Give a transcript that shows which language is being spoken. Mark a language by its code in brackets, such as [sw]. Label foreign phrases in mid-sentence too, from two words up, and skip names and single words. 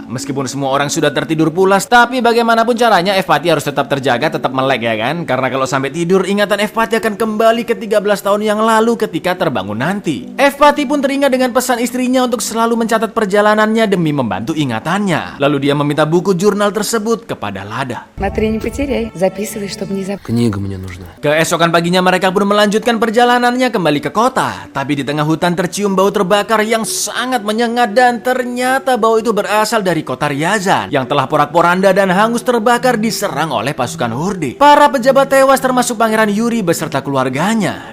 [id] Meskipun semua orang sudah tertidur pulas, tapi bagaimanapun caranya Evpati harus tetap terjaga, tetap melek ya kan? Karena kalau sampai tidur, ingatan Evpati akan kembali ke 13 tahun yang lalu ketika terbangun nanti. Evpati pun teringat dengan pesan istrinya untuk selalu mencatat perjalanannya demi membantu ingatannya. Lalu dia meminta buku jurnal tersebut kepada Lada. [ru] Смотри, не потеряй. Записывай, чтобы не забыть. Книга мне нужна. [id] Keesokan paginya mereka pun melanjutkan perjalanannya kembali ke kota. Tapi di tengah hutan tercium bau terbakar yang sangat menyengat dan ternyata bau itu berasal dari kota Ryazan yang telah porak-poranda dan hangus terbakar diserang oleh oleh pasukan Horde. Para pejabat tewas termasuk Pangeran Yuri beserta keluarganya.